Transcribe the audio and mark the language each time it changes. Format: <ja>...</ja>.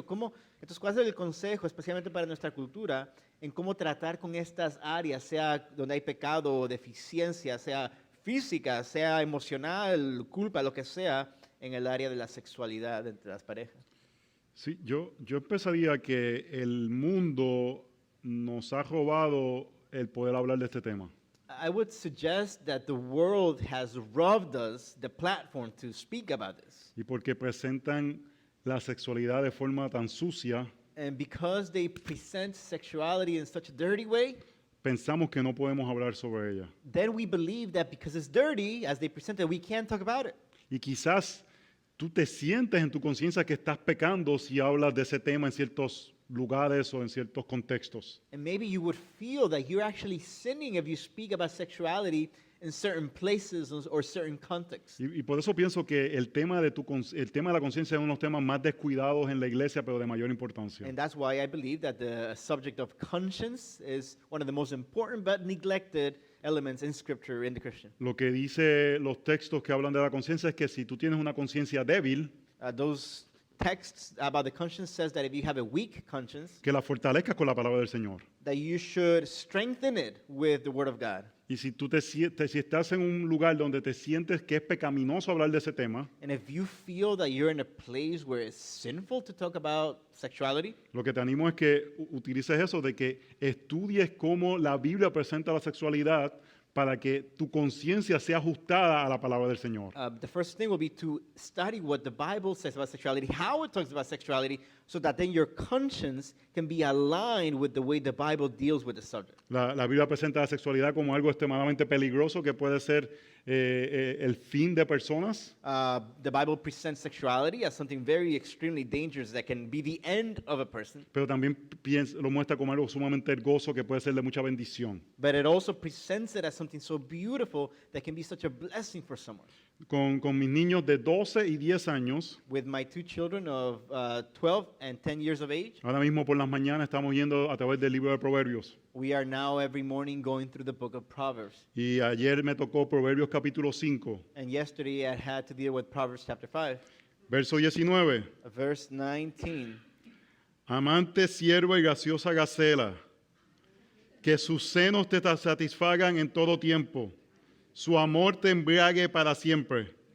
<es>Entonces, ¿cuál es el consejo, especialmente para nuestra cultura, en cómo tratar con estas áreas, sea donde hay pecado o deficiencia, sea física, sea emocional, culpa, lo que sea, en el área de la sexualidad entre las parejas? Sí, yo empezaría que el mundo nos ha robado el poder hablar de este tema.</es> <en>I would suggest that the world has robbed us the platform to speak about this.</en> <es>Y porque presentan la sexualidad de forma tan sucia,</es> <en>And because they present sexuality in such a dirty way,</en> <es>pensamos que no podemos hablar sobre ella.</es> <en>then we believe that because it's dirty, as they present it, we can't talk about it.</en> <es>Y quizás tú te sientes en tu conciencia que estás pecando si hablas de ese tema en ciertos lugares o en ciertos contextos.</es> <en>And maybe you would feel that you're actually sinning if you speak about sexuality in certain places or certain contexts.</en> <es>Y por eso pienso que el tema de la conciencia es uno de los temas más descuidados en la iglesia, pero de mayor importancia.</es> <en>And that's why I believe that the subject of conscience is one of the most important but neglected elements in Scripture in the Christian.</en> <es>Lo que dice los textos que hablan de la conciencia es que si tú tienes una conciencia débil,</es> <en>Those text about the conscience says that if you have a weak conscience,</en> <es>que la fortalezcas con la palabra del Señor.</es> <en>that you should strengthen it with the word of God.</en> <es>Y si tú si estás en un lugar donde te sientes que es pecaminoso hablar de ese tema,</es> <en>And if you feel that you're in a place where it's sinful to talk about sexuality,</en> <es>lo que te animo es que utilices eso, de que estudies cómo la Biblia presenta la sexualidad para que tu conciencia sea ajustada a la palabra del Señor.</es> <en>the first thing will be to study what the Bible says about sexuality, how it talks about sexuality, so that then your conscience can be aligned with the way the Bible deals with the subject.</en> <es>La Biblia presenta la sexualidad como algo extremadamente peligroso que puede ser el fin de personas,</es> <en>The Bible presents sexuality as something very extremely dangerous that can be the end of a person,</en> <es>pero también lo muestra como algo sumamente hermoso que puede ser de mucha bendición.</es> <en>but it also presents it as something so beautiful that can be such a blessing for someone.</en> <es>Con mis niños de 12 y 10 años,</es> <en>With my two children of 12 and 10 years of age,</en> <es>ahora mismo por las mañanas estamos yendo a través del libro de Proverbios.</es> <en>we are now every morning going through the book of Proverbs.</en> <es>Y ayer me tocó Proverbios capítulo 5,</es> <en>And yesterday I had to deal with Proverbs chapter 5,</en> <es>verso 19.</es> <en>verse 19.</en> <es>Amante, sierva y graciosa gacela, que sus senos te satisfagan en todo tiempo, su amor te embriague para siempre.</es>